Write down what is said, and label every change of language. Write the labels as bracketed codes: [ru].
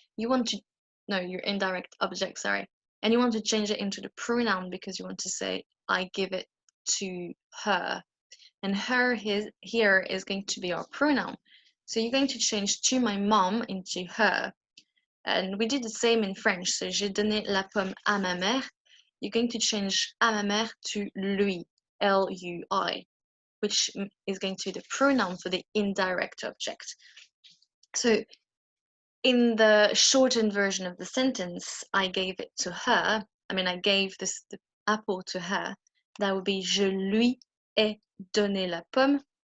[en] You want to, no, your indirect object, sorry. And you want to change it into the pronoun because you want to say, I give it to her. And her here is going to be our pronoun. So you're going to change to my mom into her. And we did the same in French. [fr] So j'ai donné la pomme à ma mère. [en] You're going to change [fr] à ma mère [en] to lui, L-U-I, which is going to be the pronoun for the indirect object. So in the shortened version of the sentence, I gave it to her. I mean, I gave the apple to her. That would be [fr] je lui ai donné la pomme.